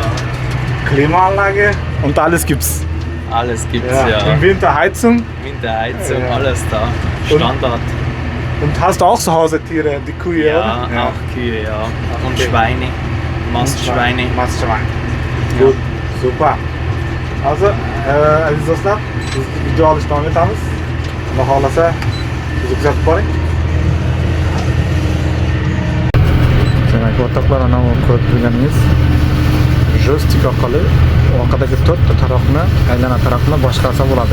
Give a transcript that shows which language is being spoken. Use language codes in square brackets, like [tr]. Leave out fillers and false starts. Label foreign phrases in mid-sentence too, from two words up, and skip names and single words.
[de] Klimaanlage und alles gibt's. alles gibt's Ja. ja. Im Winter Heizung. Winterheizung, Ja. alles da. Und- Standard. Und hast du auch zu Hause Tiere, die Kühe, Ja, oder? auch Kühe, ja. Und Okay. Schweine. Mastschweine. Mastschwein. Gut, super. Also, [uz] aziz do'stlar, biz video olishni davom etamiz. Xudo xohlasa, bizni kuzatib boring. Demak, o'rtoqlar, ana bu ko'rib turganingiz joystik orqali orqadagi 4 ta taroqni, aylana taroqni boshqarsa bo'ladi.